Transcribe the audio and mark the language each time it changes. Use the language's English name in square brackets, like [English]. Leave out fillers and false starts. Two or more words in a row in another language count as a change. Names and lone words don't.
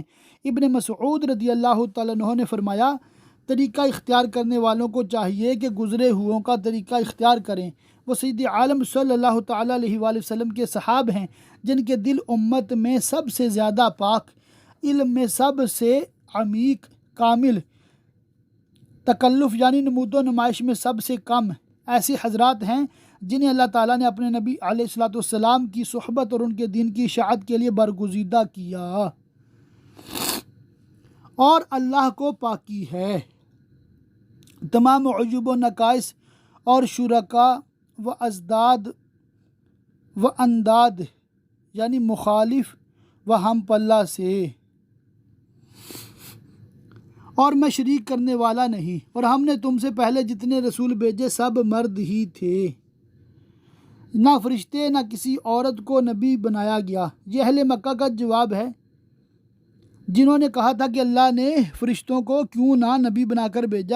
[Urdu] ابن مسعود [Arabic] رضی اللہ تعالیٰ عنہ [Urdu] نے فرمایا طریقہ اختیار کرنے والوں کو چاہیے کہ گزرے ہوئوں کا طریقہ اختیار کریں۔ وہ سید عالم [Arabic] صلی اللہ تعالیٰ علیہ وآلہ وسلم [Urdu] کے صحاب ہیں جن کے دل امت میں سب سے زیادہ پاک، علم میں سب سے عمیق، کامل، تکلف یعنی نمود و نمائش میں سب سے کم ایسے حضرات ہیں جنہیں اللہ تعالیٰ نے اپنے نبی [Arabic] علیہ السلام [Urdu] کی صحبت اور ان کے دین کی اشاعت کے لیے برگزیدہ کیا۔ اور اللہ کو پاکی ہے تمام عیوب و نقائص اور شرکا و ازداد و انداد یعنی مخالف و ہم پلہ سے، اور میں شریک کرنے والا نہیں، اور ہم نے تم سے پہلے جتنے رسول بھیجے سب مرد ہی تھے، نہ فرشتے نہ کسی عورت کو نبی بنایا گیا۔ یہ اہل مکہ کا جواب ہے جنہوں نے کہا تھا کہ اللہ نے فرشتوں کو کیوں نہ نبی بنا کر بھیجا۔